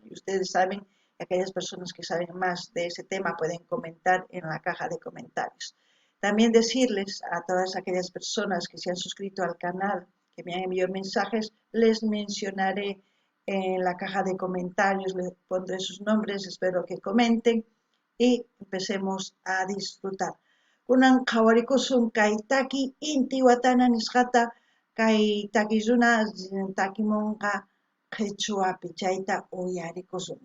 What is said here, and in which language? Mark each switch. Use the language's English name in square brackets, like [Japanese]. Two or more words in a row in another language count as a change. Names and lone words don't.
[Spanish] Y ustedes saben, aquellas personas que saben más de ese tema pueden comentar en la caja de comentarios. También decirles a todas aquellas personas que se han suscrito al canal, que me han enviado mensajes, les mencionaré en la caja de comentarios, les pondré sus nombres, espero que comenten y empecemos a disfrutar. [Quechua] Kunan qhawarikusun kay taki Intihuatana nisqata kay takiruna takimunqa qhechuapi chayta uyarikusun.